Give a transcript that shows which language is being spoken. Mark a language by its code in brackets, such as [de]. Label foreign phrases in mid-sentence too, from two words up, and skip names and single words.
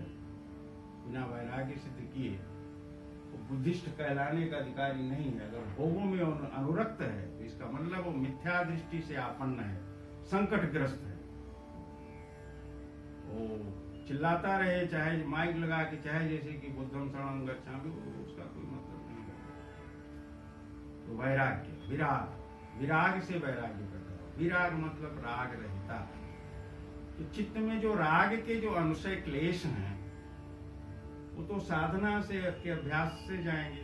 [hi] बिना वैराग्य सिद्ध किए वो बुद्धिस्ट कहलाने का अधिकारी नहीं है। अगर भोगों में अनुरक्त है तो इसका मतलब वो मिथ्या दृष्टि से आपन्न है, संकटग्रस्त है। वो चिल्लाता रहे, चाहे माइक लगा के, चाहे जैसे कि [pi] बुद्धम शरणं गच्छामि, [hi] उसका कोई मतलब नहीं है। तो वैराग्य, विराग से वैराग्य करता है। विराग मतलब राग रहता। तो चित्त में जो राग के जो अनुशय क्लेश हैं, वो तो साधना से के अभ्यास से जाएंगे।